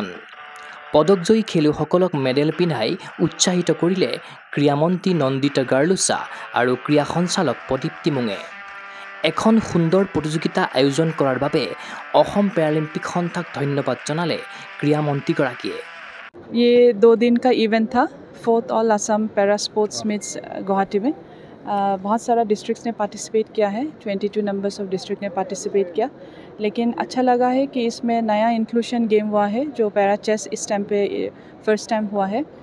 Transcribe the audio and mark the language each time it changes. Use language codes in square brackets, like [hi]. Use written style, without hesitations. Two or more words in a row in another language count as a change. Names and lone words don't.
[as] পদকজয়ী খেলুৱৈসকলক মেডেল পিন্ধাই উৎসাহিত কৰিলে ক্ৰীড়ামন্ত্ৰী নন্দিতা গাৰ্লুছা আৰু ক্ৰীড়া সঞ্চালক প্ৰদীপ টিমুঙে। এখন সুন্দৰ প্ৰতিযোগিতা আয়োজন কৰাৰ বাবে অসম পেৰালিম্পিক সন্থাক ধন্যবাদ জনালে ক্ৰীড়ামন্ত্ৰীগৰাকীয়ে। [hi] ये 2 दिन का इवेंट था 4th ऑल असम पैरा स्पोर्ट्स मीट्स गुवाहाटी में। बहुत सारा डिस्ट्रिक्ट्स ने पार्टिसिपेट किया है, 22 [en] numbers of district [hi] ने पार्टिसिपेट किया, लेकिन अच्छा लगा है कि इसमें नया [en] inclusion game [hi] हुआ है जो [en] para chess [hi] इस टाइम पे [en] first time [hi] हुआ है।